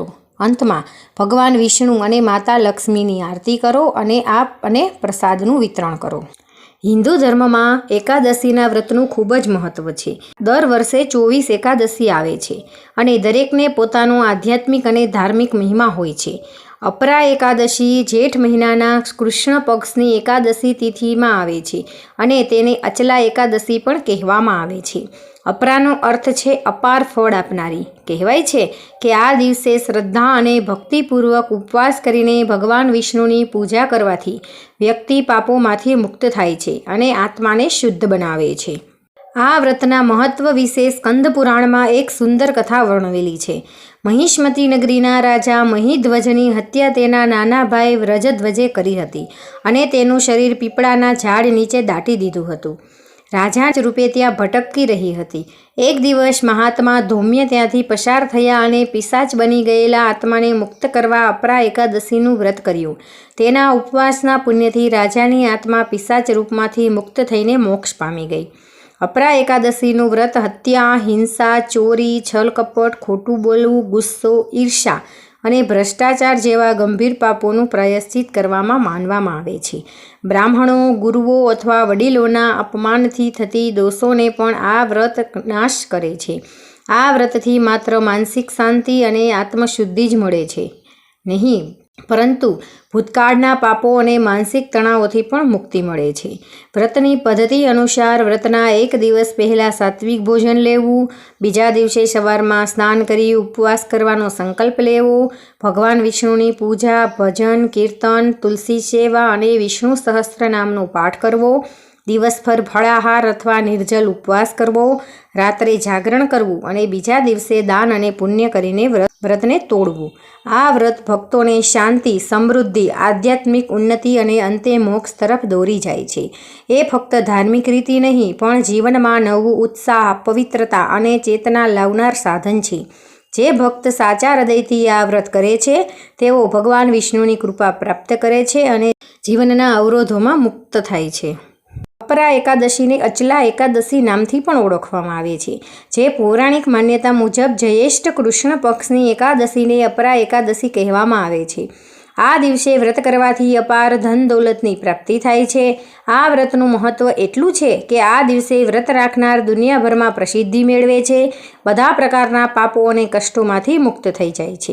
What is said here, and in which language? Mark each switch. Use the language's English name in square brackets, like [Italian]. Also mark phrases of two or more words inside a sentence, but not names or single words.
[Gujarati] અંતમાં ભગવાન વિષ્ણુ અને માતા લક્ષ્મીની આરતી કરો અને પ્રસાદનું વિતરણ કરો। હિન્દુ ધર્મમાં એકાદશીના વ્રતનું ખૂબ જ મહત્વ છે। દર વર્ષે 24 એકાદશી આવે છે અને દરેકને પોતાનો આધ્યાત્મિક અને ધાર્મિક મહિમા હોય છે। અપરા એકાદશી જેઠ મહિનાના કૃષ્ણ પક્ષની એકાદશી તિથિ મેં આવે છે અને તેને અચલા એકાદશી પણ કહેવામાં આવે છે छे। અપરાનો અર્થ છે અપાર ફળ આપનારી. કહેવાય છે કે આ દિવસે શ્રદ્ધા અને ભક્તિપૂર્વક ઉપવાસ કરીને ભગવાન વિષ્ણુની પૂજા કરવાથી વ્યક્તિ પાપોમાંથી મુક્ત થાય છે અને આત્માને શુદ્ધ બનાવે છે छे। આ વ્રતના મહત્વ વિશે સ્કંદ પુરાણ મેં એક સુંદર કથા વર્ણવેલી છે। મહિષ્મતી નગરીના રાજા મહિધ્વજની હત્યા તેના નાના ભાઈ વ્રજધ્વજે કરી હતી અને તેનું શરીર પીપળાના ઝાડ નીચે દાટી દીધું હતું। રાજા રૂપે ત્યાં ભટકતી રહી હતી। એક દિવસ મહાત્મા ધૌમ્ય ત્યાંથી પસાર થયા અને પિશાચ બની ગયેલા આત્માને મુક્ત કરવા અપરા એકાદશીનું વ્રત કર્યું। તેના ઉપવાસના પુણ્યથી રાજાની આત્મા પિશાચ રૂપમાંથી મુક્ત થઈને મોક્ષ પામી ગઈ। અપરા એકાદશીનું વ્રત હત્યા, હિંસા, ચોરી, છળ કપટ, ખોટું બોલવું, ગુસ્સો, ઈર્ષ્યા અને ભ્રષ્ટાચાર જેવા ગંભીર પાપોનું પ્રાયશ્ચિત કરવામાં માનવામાં આવે છે। બ્રાહ્મણો, ગુરુઓ અથવા વડીલોના અપમાનથી થતી દોષોને પણ આ વ્રત નાશ કરે છે छे। આ વ્રતથી માત્ર માનસિક શાંતિ અને આત્મશુદ્ધિ જ મળે છે નહીં, પરંતુ ભૂતકાળના પાપો અને માનસિક તણાવોથી પણ મુક્તિ મળે છે। વ્રતની પદ્ધતિ અનુસાર વ્રતના એક દિવસ પહેલા સાત્વિક ભોજન લેવું, બીજા દિવસે સવારમાં સ્નાન કરી ઉપવાસ કરવાનો સંકલ્પ લેવો, ભગવાન વિષ્ણુની પૂજા, ભજન, કીર્તન, તુલસી સેવા અને વિષ્ણુ સહસ્ત્રનામનો પાઠ કરવો, દિવસભર ફળાહાર અથવા નિર્જળ ઉપવાસ કરવો, રાત્રે જાગરણ કરવું અને બીજા દિવસે દાન અને પુણ્ય કરીને વ્રતને તોડવું। આ વ્રત ભક્તોને શાંતિ, સમૃદ્ધિ, આધ્યાત્મિક ઉન્નતિ અને અંતે મોક્ષ તરફ દોરી જાય છે। એ ફક્ત ધાર્મિક રીતિ નહીં, પણ જીવનમાં નવું ઉત્સાહ, પવિત્રતા અને ચેતના લાવનાર સાધન છે। જે ભક્ત સાચા હૃદયથી આ વ્રત કરે છે તેઓ ભગવાન વિષ્ણુની કૃપા પ્રાપ્ત કરે છે અને જીવનના અવરોધોમાં મુક્ત થાય છે। અપરા એકાદશીને અચલા એકાદશી નામથી પણ ઓળખવામાં આવે છે, જે પૌરાણિક માન્યતા મુજબ જ્યેષ્ઠ કૃષ્ણ પક્ષની એકાદશીને અપરા એકાદશી કહેવામાં આવે છે. આ દિવસે વ્રત કરવાથી અપાર ધન દૌલતની પ્રાપ્તિ થાય છે. આ વ્રતનું મહત્ત્વ એટલું છે કે આ દિવસે વ્રત રાખનાર દુનિયાભરમાં પ્રસિદ્ધિ મેળવે છે, બધા પ્રકારના પાપો અને કષ્ટોમાંથી મુક્ત થઈ જાય છે.